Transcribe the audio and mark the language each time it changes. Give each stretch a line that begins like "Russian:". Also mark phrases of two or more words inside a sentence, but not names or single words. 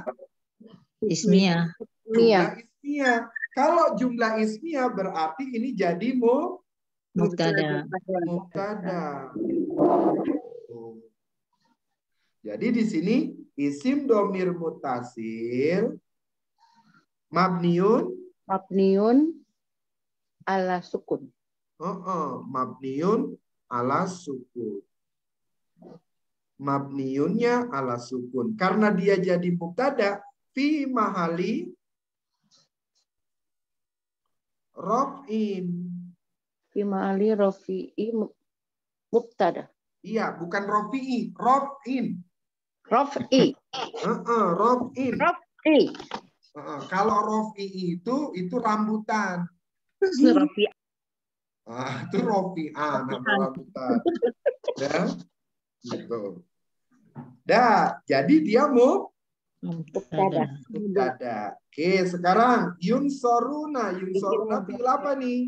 Indonesian: ismiyah.
Arabic: جملة اسمية.
Indonesian: Kalau
Arabic: جملة اسمية
Indonesian: berarti ini jadi mubtada. Jadi di sini
Arabic: اسم ضمير متصل مبني على سكون. مبني على سكون.
Indonesian: Mabniunnya
Arabic: على سكون.
Indonesian: Karena dia jadi mubtada
Arabic: في محل رفع. في محل رفع مبتدأ.
Indonesian: Iya, bukan rafi'i, raf'in. Raf'i. Raf'i. Kalau raf'i itu rambutan. Rafi'. Itu rafi'ah nama rambutan. Ya. Gitu. Jadi dia mubtada. Oke, sekarang yunsoruna fi'il apa nih?